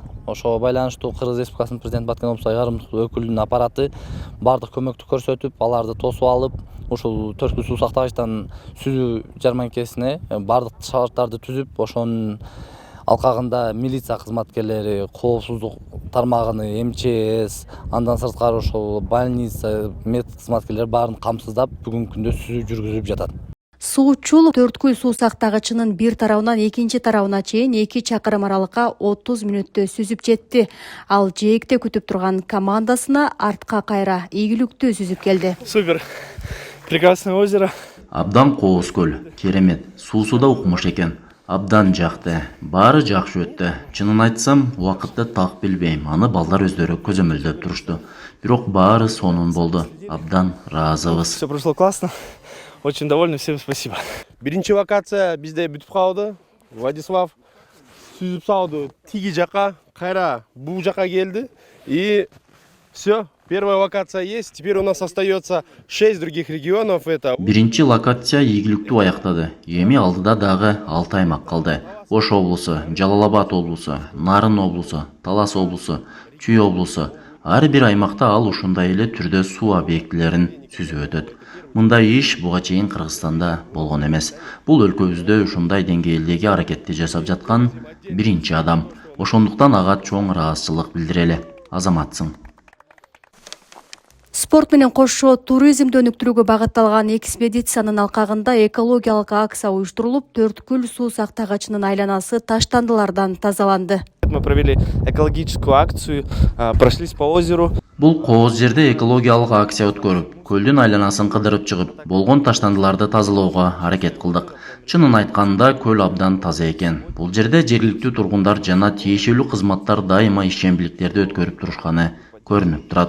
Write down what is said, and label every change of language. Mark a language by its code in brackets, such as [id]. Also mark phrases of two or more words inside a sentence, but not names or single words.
[ky] Ошого байланыштуу Кыргыз Республикасынын президенти Баткен облусту айрымдык өкүлүнүн аппараты бардык көмөктү көрсөтүп, аларды тосуп алып, ушул төрткүл суу сактагычтан сүзүү жарманкесине бардык шарттарды түзүп, ошонун алкагында милиция кызматкерлери, коопсуздук тармагыны, МЧС, андан сырткары ошол больница, мед кызматкерлери баарын камсыздап, бүгүнкү күндө сүзүү жүргүзүп жатат. Суучул төрткүл суу сактагычынын бир тарабынан экинчи тарабына чейин 2 чакырым аралыкка 30 мүнөттө сүзүп жетти. Ал жээкте күтүп турган командасына артка кайра ийгиликтүү сүзүп келди. [ru] Супер. Прекрасное озеро. [ky] Абдан кооз көл, керемет. Суусу да укмуш экен. Абдан жакты. Баары жакшы өттү. Чынын айтсам, убакытты так билбейм. Аны балдар өздөрү көзөмөлдөп турушту. Бирок баары сонун болду. Абдан ыраазыбыз. [ru] Все прошло классно. Очень довольны, всем спасибо. [ky] Биринчи локация бизде бүтүп калды. Владислав сүзүп салды тиги жака, кайра бул жака келди. [ru] И все. Первая локация есть. Теперь у нас остается 6 других регионов. Это [ky] Биринчи локация ийгиликтүү аяктады. Эми алдыда дагы 6 аймак калды. Ош облусу, Жалал-Абад облусу, Нарын облусу, Талас облусу, Чүй облусу. Ар бир аймакта ал ушундай эле түрдө суу объектилерин сүзүп өтөт. Мындай иш буга чейин Кыргызстанда болгон эмес. Бул өлкөбүздө ушундай деңгээлдеги аракетти жасап жаткан биринчи адам. Ошондуктан ага чоң ыраазычылык билдирели. Азаматсың. Спорт менен кошо туризмди өнүктүрүүгө багытталган экспедициянын алкагында экологиялык акция уюштурулуп, төрткүл суу сактагычынын айланасы таштандылардан тазаланды. [ru] Мы провели экологическую акцию, прошлись по озеру. [ky] Бул кооз жерде экологиялык акция өткөрүп, көлдүн айланасын кыдырып чыгып, болгон таштандыларды тазалоого аракет кылдык. Чынын айтканда, көл абдан таза экен. Бул жерде жергиликтүү тургундар жана тиешелүү кызматтар дайыма ишчембиликтерди өткөрүп турушканы көрүнүп турат.